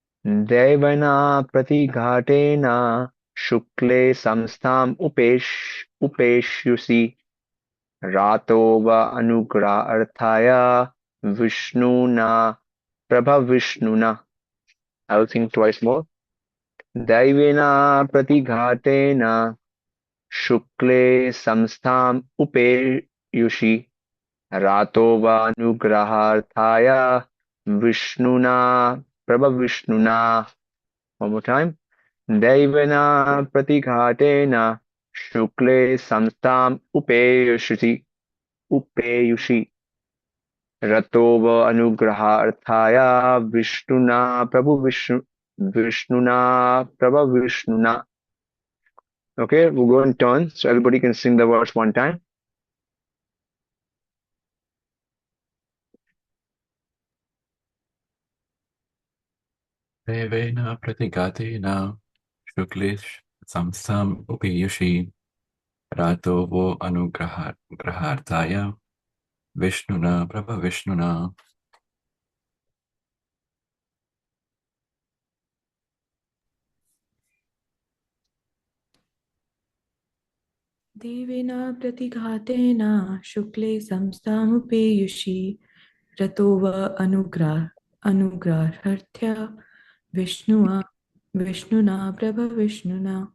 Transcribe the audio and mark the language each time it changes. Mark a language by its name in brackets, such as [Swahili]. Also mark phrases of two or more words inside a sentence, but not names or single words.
[Sanskrit] देवन प्रतिघातेन शुक्ले संस्थम् उपेष्युसि रतो व अनुग्र अर्थय विष्णुना प्रभविष्णुना. [English] I will think twice more. [Sanskrit] दैवेन प्रतिघातेन शुक्ले संस्थम् उपेयुषि रतो व अनुग्रहार्थाय विष्णुना प्रभविष्णुना. [English] One more time. [Sanskrit] दैवेन प्रतिघातेन शुक्ले संस्थम् उपेयुषि रतो व अनुग्रहार्थाय विष्णुना प्रभविष्णुना. [English] Okay, we'll go in turn so everybody can sing the verse one time. [Sanskrit] देवेन प्रतिगतेन शुक्लिश् संसम् उपियुषि रतो वो अनुग्रहर्तय विष्णुना प्रभ विष्णुना. देवेन प्रतिघातेन शुक्ले संस्थामुपेयुषि रतो व अनुग्रहार्थ्या विष्णुना प्रभविष्णुना.